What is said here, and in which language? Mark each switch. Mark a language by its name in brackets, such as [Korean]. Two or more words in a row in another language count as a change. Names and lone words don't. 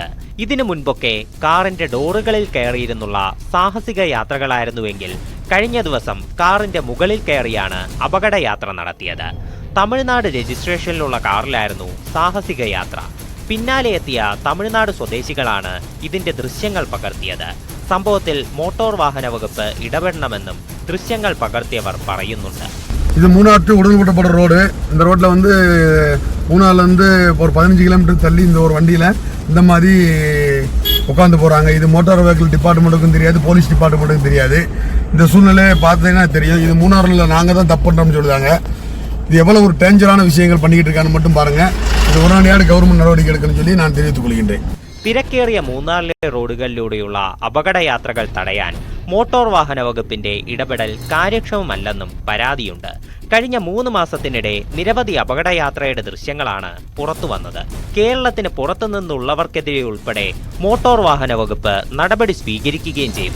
[Malayalam] ഇതിനു മുൻപൊക്കെ കാറിന്റെ ഡോറുകളിൽ കയറിയിരുന്നുള്ള സാഹസിക യാത്രകളായിരുന്നുവെങ്കിൽ കഴിഞ്ഞ ദിവസം കാറിന്റെ മുകളിൽ കയറിയാണ് അപകടയാത്ര നടത്തിയത്. തമിഴ്നാട് രജിസ്ട്രേഷനിലുള്ള കാറിലായിരുന്നു സാഹസിക യാത്ര. പിന്നാലെ എത്തിയ തമിഴ്നാട് സ്വദേശികളാണ് ഇതിന്റെ ദൃശ്യങ്ങൾ പകർത്തിയത്. സംഭവത്തിൽ മോട്ടോർ വാഹന വകുപ്പ് ഇടപെടണമെന്നും ദൃശ്യങ്ങൾ പകർത്തിയവർ പറയുന്നുണ്ട്. [Tamil] இது மூணார் டு உடல்பட்ட ரோடு. இந்த ரோட்டில் வந்து மூணார்லேருந்து ஒரு 15 கிலோமீட்டர் தள்ளி இந்த ஒரு வண்டியில் இந்த மாதிரி உட்காந்து போகிறாங்க. இது [English] motor vehicle department [Tamil] தெரியாது, [English] police department [Tamil] தெரியாது. இந்த சூழ்நிலையை பார்த்தீங்கன்னா தெரியும். இது மூணாறில் நாங்கள் தான் தப்பு பண்ணுறோம்னு சொல்லுதாங்க. இது எவ்வளோ ஒரு டேஞ்சரான விஷயங்கள் பண்ணிக்கிட்டு இருக்கான்னு மட்டும் பாருங்கள். இது உடனடியாக கவர்மெண்ட் நடவடிக்கை எடுக்கணும்னு சொல்லி நான் தெரிவித்துக் கொள்கின்றேன். [Malayalam] തിരക്കേറിയ മൂന്നാറിലെ റോഡുകളിലൂടെയുള്ള അപകടയാത്രകൾ തടയാൻ മോട്ടോർ വാഹന വകുപ്പിന്റെ ഇടപെടൽ കാര്യക്ഷമമല്ലെന്നും പരാതിയുണ്ട്. കഴിഞ്ഞ 3 മാസത്തിനിടെ നിരവധി അപകടയാത്രയുടെ ദൃശ്യങ്ങളാണ് പുറത്തുവന്നത്. കേരളത്തിന് പുറത്തുനിന്നുള്ളവർക്കെതിരെ ഉൾപ്പെടെ മോട്ടോർ വാഹന വകുപ്പ് നടപടി സ്വീകരിക്കുകയും ചെയ്തു.